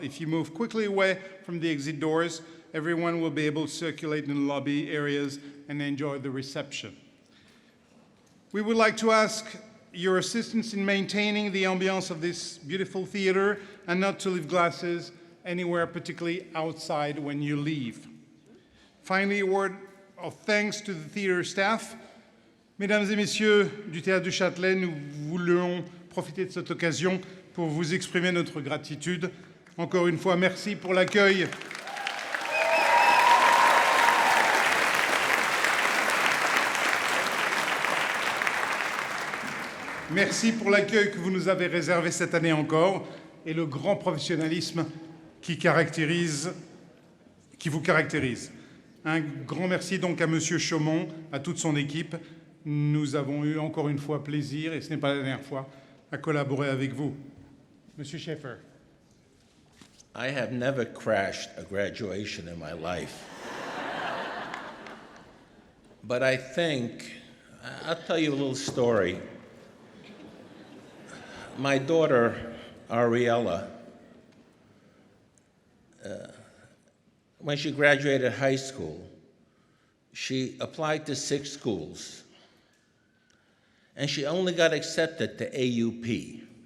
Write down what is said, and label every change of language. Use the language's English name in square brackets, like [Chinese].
[English] If you move quickly away from the exit doors, everyone will be able to circulate in the lobby areas and enjoy the reception. We would like to ask your assistance in maintaining the ambiance of this beautiful theater and not to leave glasses anywhere, particularly outside when you leave. Finally, a word of thanks to the theater staff. [French] Mesdames et messieurs du Théâtre du Châtelet, nous voulons profiter de cette occasion pour vous exprimer notre gratitude. Encore une fois, merci pour l'accueil. Merci pour l'accueil que vous nous avez réservé cette année encore et le grand professionnalisme qui vous caractérise. Un grand merci donc à Monsieur Chaumont, à toute son équipe. Nous avons eu encore une fois plaisir, et ce n'est pas la dernière fois, à collaborer avec vous. Monsieur Schaeffer. [English] I have never crashed a graduation in my life. But I think, I'll tell you a little story. My daughter, Ariella, when she graduated high school, she applied to 6 schools, and she only got accepted to AUP.